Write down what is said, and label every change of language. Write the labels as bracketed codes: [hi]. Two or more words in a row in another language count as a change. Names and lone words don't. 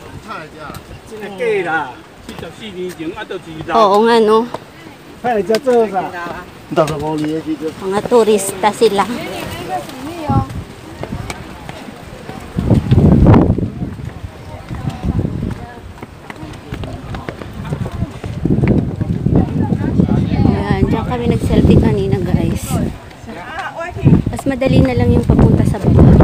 [nan] 假啦，74年前啊，就是啦。 [tl] Oo nga no, [nan] 派来遮做啥？ 65年的时阵， [tl] mga turista sila. Ayan, diyan kami nag-selfie kanina guys. Mas madali na lang yung papunta sa baba.